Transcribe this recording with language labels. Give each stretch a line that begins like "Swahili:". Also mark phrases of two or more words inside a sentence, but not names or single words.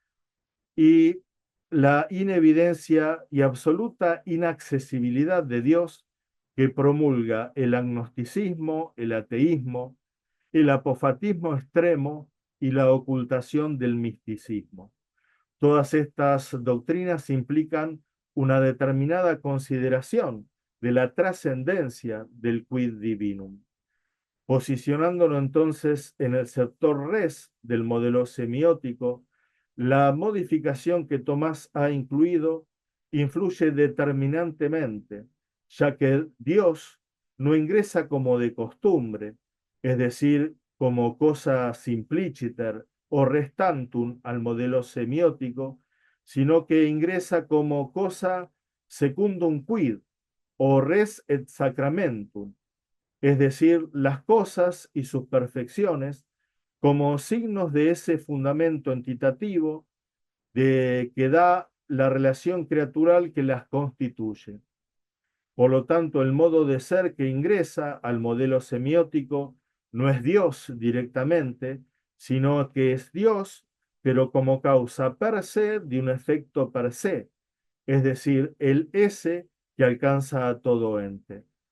Spanish: y la inevidencia y absoluta inaccesibilidad de Dios que promulga el agnosticismo, el ateísmo, el apofatismo extremo y la ocultación del misticismo. Todas estas doctrinas implican una determinada consideración de la trascendencia del
Latin: quid divinum,
Spanish: posicionándolo entonces en el sector res del modelo semiótico. La modificación que Tomás ha incluido influye determinantemente, ya que Dios no ingresa como de costumbre, es decir, como cosa simpliciter o restantum al modelo semiótico, sino que ingresa como cosa
Latin: secundum quid
Spanish: o
Latin: res et sacramentum,
Spanish: es decir, las cosas y sus perfecciones como signos de ese fundamento entitativo que da la relación creatural que las constituye. Por lo tanto, el modo de ser que ingresa al modelo semiótico no es Dios directamente, sino que es Dios, pero como causa
Latin: per se
Spanish: de un efecto
Latin: per se,
Spanish: es decir, el ese que alcanza a todo ente.